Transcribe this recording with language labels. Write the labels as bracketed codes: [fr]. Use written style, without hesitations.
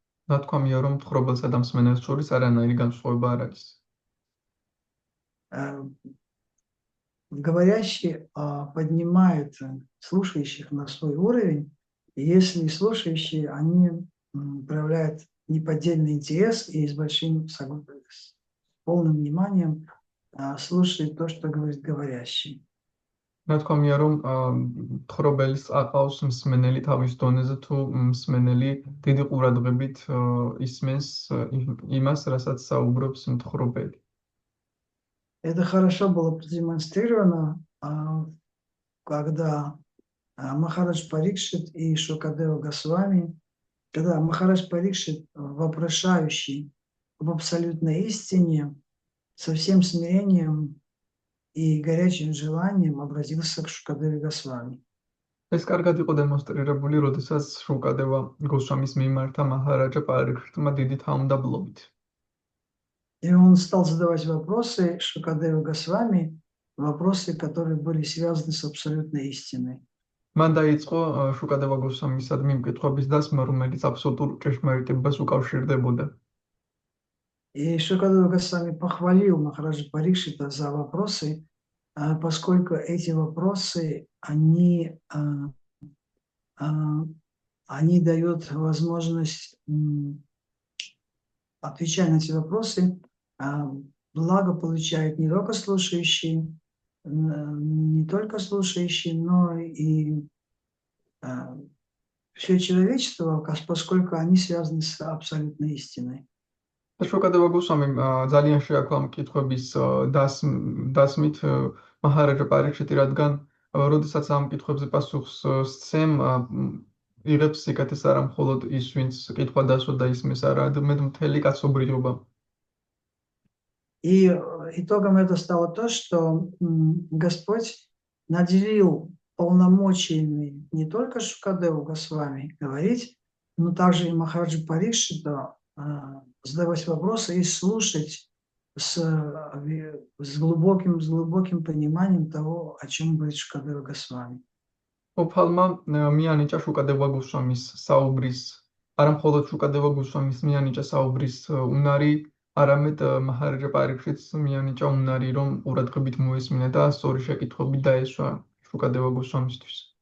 [ka] ნათქვამია, რომ მთხრობელსა და მსმენელს შორის არანაირი განსხვავება არ არის. [ru] Говорящий поднимает слушающих на свой уровень, и если слушающие, они проявляют неподдельный интерес и с полным вниманием слушают то, что говорит говорящий. [ka] ნათქვამია, რომ მთხრობელის აყავს მსმენელი თავის დონეზე, თუ მსმენელი დიდი ყურადღებით ისმენს იმას, რასაც საუბრობს მთხრობელი. [ru] Это хорошо было продемонстрировано, когда Махарадж Парикшит и Шукадева Госвами, когда Махарадж Парикшит, вопрошающий об абсолютной истине, со всем смирением и горячим желанием обратился к Шукадеве Госвами. [ka] ეს კარგად იყო დემონსტრირებული, როდესაც შუკადევა გოსვამის მიმართა მაჰარაჯა პარიქშიტმა დიდი თავმდაბლობით. [ru] И он стал задавать вопросы Шукадеве Госвами, вопросы, которые были связаны с абсолютной истиной. [ka] მან დაიწყო შუკადევა გოსვამისადმი მკითხების დასმა, რომელიც აბსოლუტურ ჭეშმარიტებას უკავშირდებოდა. [ru] И Шукадева Госвами похвалил Махараджа Парикшита за вопросы, поскольку эти вопросы, они дают возможность, отвечая на эти вопросы, благо получает не только слушающий, но и все человечество, поскольку они связаны с абсолютной истиной. [ka] შუკადევა გოსვამიმ ძალიან შეაქვა მკითხების დასმით მაჰარაჯა პარიქშიტი, რადგან როდესაც ამ მკითხებზე პასუხს სცემ, იღებს სიკეთეს არა მხოლოდ ის, ვინც კითხვა დასვა და ისმის, არამედ მთელი კაცობრიობა. [ru] И итогом это стало то, что Господь наделил полномочиями не только Шукадеву Госвами говорить, но также и Махараджу Парикшиту задавать вопросы и слушать с глубоким пониманием того, о чем говорит Шукадева Госвами. [ka] უფალმა მიანიჭა შუკადევა გოსვამის საუბრის, არა მხოლოდ შუკადევა გოსვამის მიანიჭა საუბრის უნარი, არამედ მაჰარაჯა პარიქშიტს მიანიჭა უნარი, რომ ყურადღებით მოესმინა და სწორი შეკითხვები დაესვა შუკადევა გოსვამისთვის.